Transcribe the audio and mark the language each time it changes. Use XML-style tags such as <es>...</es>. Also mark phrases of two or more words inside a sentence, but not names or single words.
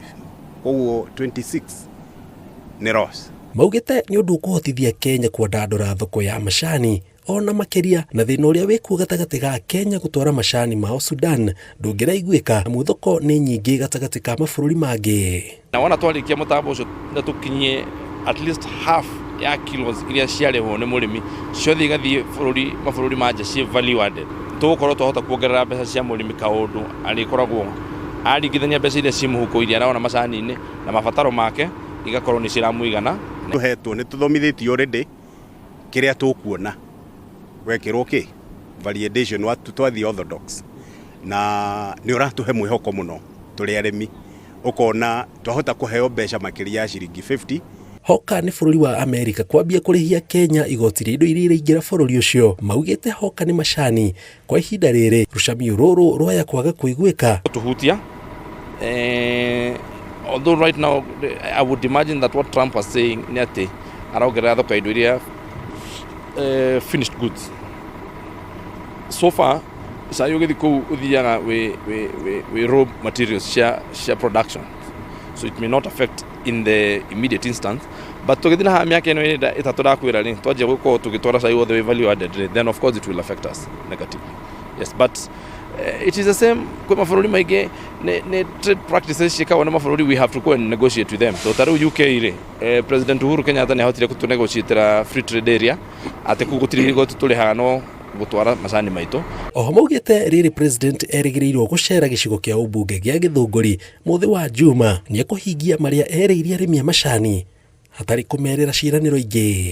<ki>Koguo 26 nĩ loss. Maugĩte nĩ ũndũ ũkũhotithia Kenya kwandandũra thoko ya macani ona makĩria na thĩna ũrĩa wĩkuo gatagatĩ ga Kenya gũtwara macani mao Sudan ndũngĩraiguĩka na thoko nĩ nyingĩ gatagatĩ ka mabũrũri mangĩ. Na wona twarĩkia mũtambo ũcio na tũkinyie</ki> <en>at least half</en> <ki>ya kilos iria ciarĩhwo nĩ mũrĩmi ciothe igathiĩ mabũrũri ma nja ciĩ</ki> <en>value added,</en> <ki>tũgũkorwo twahota kuongerera mbeca cia mũrĩmi kaũndũ arĩkoragwo aringithania mbeca iria ciĩ mũhuko iria arona macani-inĩ na mabataro make igakorwo nĩ ciramũigana. Tũhetwo nĩ tũthomithĩtio already kĩrĩa tũkuona wekĩrwo validation wa twathi orthodox na nĩ ũratũhe mwĩhoko mũno tũrĩ arĩmi ũkona twahota kũheo mbeca makĩria ya ciringi 50. Hoka nĩ bũrũri wa Amerika kwambia kũrĩhia Kenya igoti rĩa indo iria iraingĩra bũrũri ũcio. Maugĩte hoka nĩ macani kwa ihinda rĩrĩ rucamio rũrũ rwaya kwaga kũiguĩka tuhutia.</ki> <en>Although right now I would imagine that what Trump was saying</en> <ki>nĩ atĩ araugerera thoko indo iria</ki> <en>finished goods. So far</en> <ki>cai ũgĩthi kũu ũthiaga</ki> <en>with raw materials cia production, so it may not affect in the immediate instance, but</en> <ki>tũgĩthi na mĩaka ĩno ĩtatũ ndakwĩra rĩ twanjia gũkorwo tũgĩtwara cai wothe wĩ</ki> <en>value added, then of course it will affect us negatively. Yes, but it is the same</en> <ki>kwa mabũrũri maingĩ nĩ</ki> <en>trade practices</en> <ki>ciĩkagwo na mabũrũri,</ki> <en>we have to go and negotiate with them.</en> <ki>So tarĩu UK rĩ, President Uhuru Kenyatta nĩ ahotire kũtũnegotiatĩra</ki> <en>free trade area,</en> <ki>atĩ kũu gũtirĩ igoti tũrĩhaga no gũtwara macani maitũ. Oho maugĩte rĩrĩ president erĩgĩrĩirwo gũcera gĩcigo kĩa ũmbunge gĩa Gĩthũngũri mũthĩ wa Juma nĩ ekũhingia marĩa erĩirie arĩmi a macani hatarĩ kũmerĩra ciĩranĩro ingĩ.</ki>